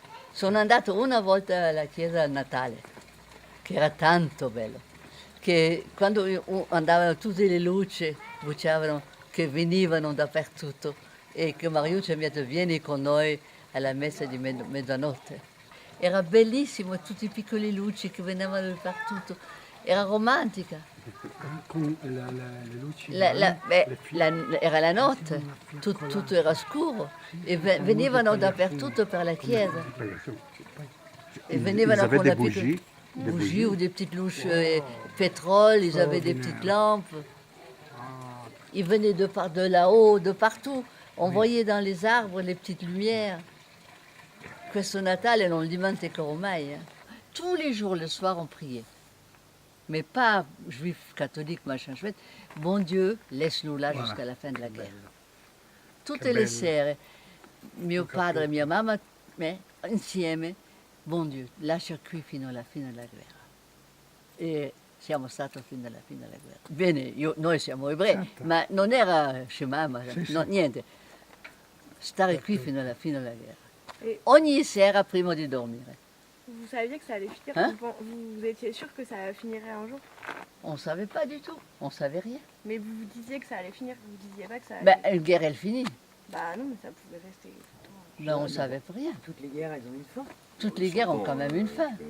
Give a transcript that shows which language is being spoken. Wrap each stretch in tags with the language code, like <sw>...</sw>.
<it>Sono andato una volta alla chiesa a Natale, che era tanto bello, che quando andavano tutte le luci, bruciavano, che venivano dappertutto, e che Mariuccia mi ha detto vieni con noi alla messa di mezzanotte. Era bellissimo, tutte le piccole luci che venivano dappertutto, era romantica. Con le luci. Era la notte, tutto era scuro e venivano dappertutto per la chiesa.</it> <fr>Et</fr> <it>venivano con la</it> <fr>petite bougie ou des petites louches pétrole, ils avaient des petites lampes. Ils venaient de là-haut, de partout. On voyait dans les arbres les petites lumières.</fr> <it>Questo Natale non lo dimenticherò mai.</it> <fr>Tous les jours, le soir, on priait. Mais pas juif, catholique, machin chouette. Bon Dieu, laisse-nous là jusqu'à la fin de la guerre.</fr> <it>Tutte le sere, mio padre e mia mamma, insieme, bon Dio, lascia qui fino alla fine della guerra. E siamo stati fino alla fine della guerra. Bene, noi siamo ebrei, ma non era scema, niente. Stare qui fino alla fine della guerra. Ogni sera prima di dormire.</it> <fr>Vous saviez que ça allait finir Hein? Vous étiez sûr que ça finirait un jour? On ne savait pas du tout, on ne savait rien. Mais vous vous disiez que ça allait finir, vous disiez pas que ça allait... Ben, une guerre, elle finit. Bah non, mais ça pouvait rester longtemps. Ben, on ne savait rien. Toutes les guerres, elles ont une fin. Toutes les guerres ont quand même une fin.</fr>